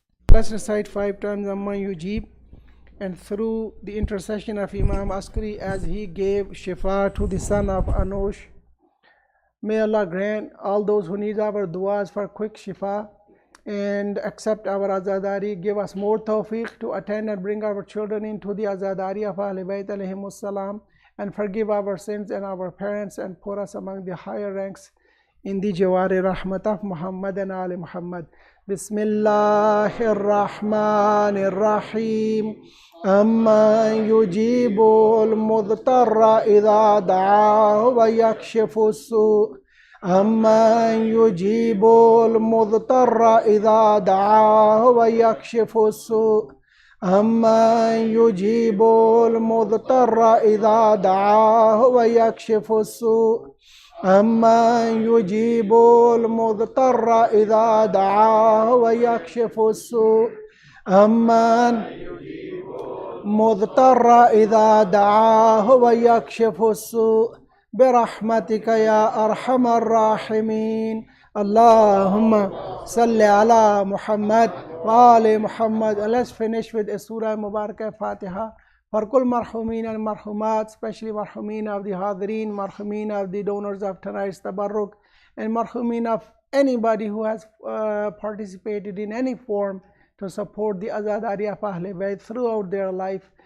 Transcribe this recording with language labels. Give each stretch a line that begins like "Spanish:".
English: Let's recite 5 times Amma Yujib, and through the intercession of Imam Askari as he gave Shifa to the son of Anush, may Allah grant all those who need our du'as for quick Shifa and accept our Azadari, give us more tawfiq to attend and bring our children into the Azadari of Ahl Bayt alayhimus salam, and forgive our sins and our parents and put us among the higher ranks in the Jawari Rahmat of Muhammad and Ali Muhammad.
Arabic: بسم الله الرحمن الرحيم أمن يجيب المضطر إذا دعاه ويكشف السوء أمن يجيب المضطر إذا دعاه ويكشف السوء أمن يجيب المضطر إذا دعاه ويكشف السوء أمن يجيب المضطر إذا دعاه ويكشف السوء أمن مضطر إذا دعاه ويكشف السوء برحمتك يا أرحم الراحمين، اللهم صل على محمد وآل محمد.
English: And let's finish with a Surah Mubarakah Fatiha For kul marhumin and marhumat, especially marhumin of the hadirin, marhumin of the donors of tonight's tabarruk, and marhumin of anybody who has participated in any form to support the Azadari of Ahle Bayt throughout their life.